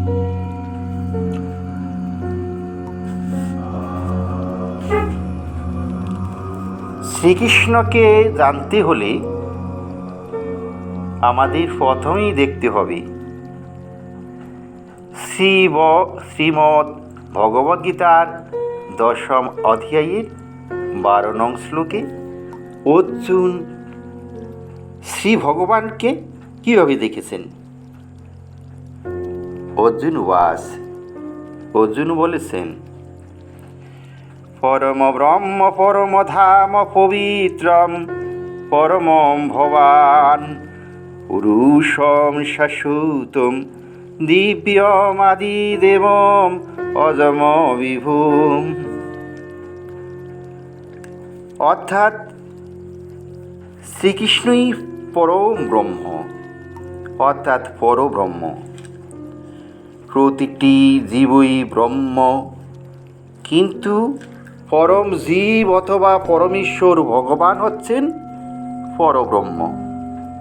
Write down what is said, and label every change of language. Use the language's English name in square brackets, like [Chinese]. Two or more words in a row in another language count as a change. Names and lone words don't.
[Bangla] শ্রীকৃষ্ণকে জানতে হলে আমাদের প্রথমেই দেখতে হবে শ্রীমদ্ ভগবদ্গীতার ১০ম অধ্যায়ের ১২ নং শ্লোকে অর্জুন শ্রী ভগবানকে কিভাবে দেখেছেন। অর্জুন বলেছেন, [Sanskrit] পরম ব্রহ্ম পরম ধাম পবিত্রম পরমম ভবান পুরুষম শাশ্বতম দিব্যম আদিদেবম অজম বিভুম। অর্থাৎ শ্রীকৃষ্ণই পরম ব্রহ্ম, অর্থাৎ পরব্রহ্ম। প্রতিটি জীবই ব্রহ্ম, কিন্তু পরম জীব অথবা পরমেশ্বর ভগবান হচ্ছেন পরব্রহ্ম।